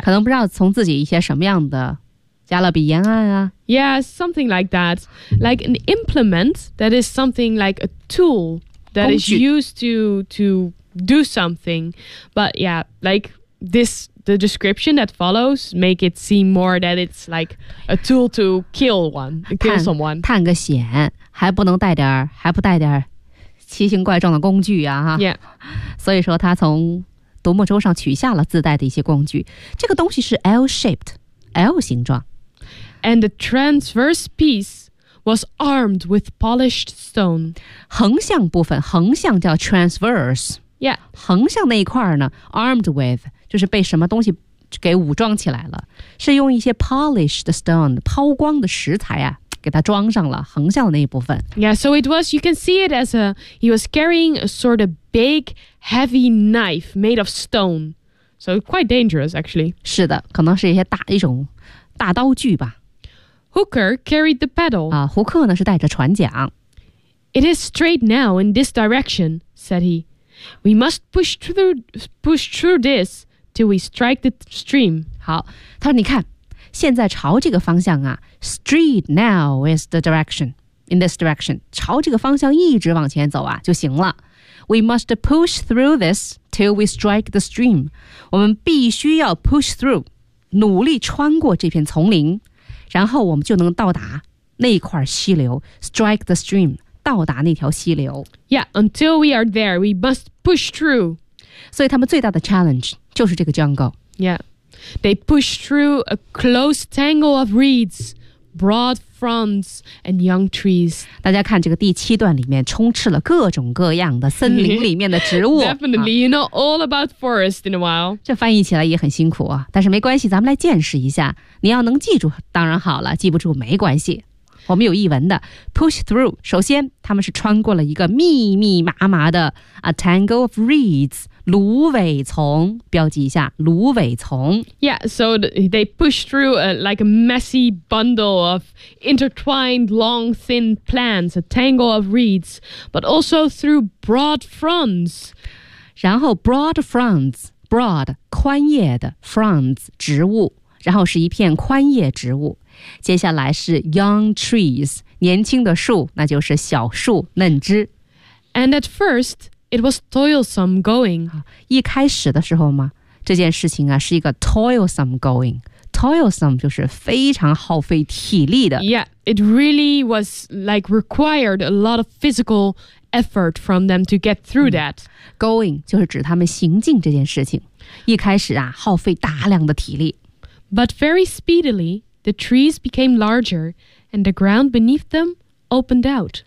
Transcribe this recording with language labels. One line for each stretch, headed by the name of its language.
Chinese: 可能不知道从自己一些什么样的加勒比沿岸啊
English: Yeah, something like that. Like an implement that is something like a tool that is used to do something. But yeah, like this, the description that follows make it seem more that it's like a tool to kill someone.
Chinese: 探个险还不能带点还不带点奇形怪状的工具啊哈
English: Yeah.
Chinese: 所以说他从独木舟上取下了自带的一些工具。这个东西是 L-shaped, L 形状。
English: And the transverse piece was armed with polished stone.
Chinese: 横向部分，横向叫 transverse.
English: Yeah.
Chinese: 横向那一块呢 ,
English: armed with,
Chinese: 就是被什么东西给武装起来了。是用一些
English: polished stone,
Chinese: 抛光的石材啊。给它装上了横向的那一部分。
English: Yeah, so it was, you can see it as a, he was carrying a sort of big, heavy knife made of stone. So quite dangerous, actually.
Chinese: 是的，可能是一些大一种大刀具吧。
English: Hooker carried the paddle.
Chinese: 啊，胡克呢是带着船桨。
English: It is straight now in this direction, said he. We must push through this till we strike the stream.
Chinese: 好，他说你看。现在朝这个方向啊 ,
English: straight now is the direction, in this direction,
Chinese: 朝这个方向一直往前走啊就行了。
English: We must push through this till we strike the stream.
Chinese: 我们必须要
English: push through,
Chinese: 努力穿过这片丛林，然后我们就能到达那块溪流 ,
English: strike the stream,
Chinese: 到达那条溪流。
English: Yeah, until we are there, we must push through.
Chinese: 所以他们最大的 challenge 就是这个 jungle.
English: Yeah. They pushed through a close tangle of reeds, broad fronds, and young trees.
Chinese: 大家看这个第七段里面充斥了各种各样的森林里面的植物。
English: Definitely, you know all about forest in a while.
Chinese: 这翻译起来也很辛苦啊，但是没关系，咱们来见识一下。你要能记住当然好了，记不住没关系。我们有译文的
English: push through.
Chinese: 首先，他们是穿过了一个密密麻麻的
English: a tangle of reeds,
Chinese: 芦苇丛。标记一下，芦苇丛。
English: Yeah, so they push through a messy bundle of intertwined long thin plants, a tangle of reeds, but also through broad fronds.
Chinese: 然后
English: broad fronds,
Chinese: broad 宽叶的 fronds 植物，然后是一片宽叶植物。接下来是
English: young trees,
Chinese: 年轻的树，那就是小树嫩枝。
English: And at first, it was toilsome going.
Chinese: 一开始的时候嘛，这件事情啊是一个
English: toilsome going.
Chinese: Toilsome 就是非常耗费体力的。
English: Yeah, it really was like required a lot of physical effort from them to get through that.
Chinese: Going 就是指他们行进这件事情。一开始啊耗费大量的体力。
English: But very speedily,The trees became larger, and the ground beneath them opened out.